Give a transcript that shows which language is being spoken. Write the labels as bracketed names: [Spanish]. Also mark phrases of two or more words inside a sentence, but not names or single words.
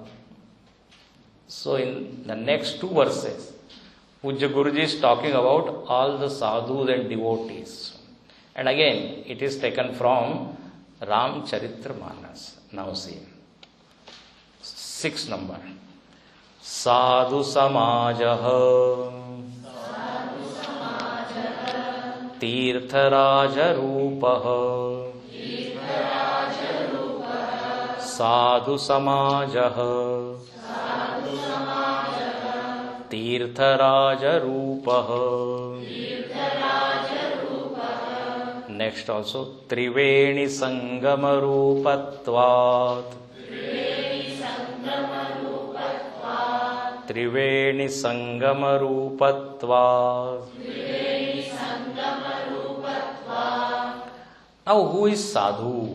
[English] So in the next two verses, Pujya Guruji is talking about all the sadhus and devotees. And again, it is taken from Ramcharitra-manas. Now see. 6th number. [Sanskrit] Sadhu samajaha Tirtharaja rupaha Sadhu samajaha Tirtharaja rupaha. [English] Next also, [Sanskrit] Triveni Sangama Rupatvat. Triveni Sangama Rupatvat. [English] Now, who is sadhu?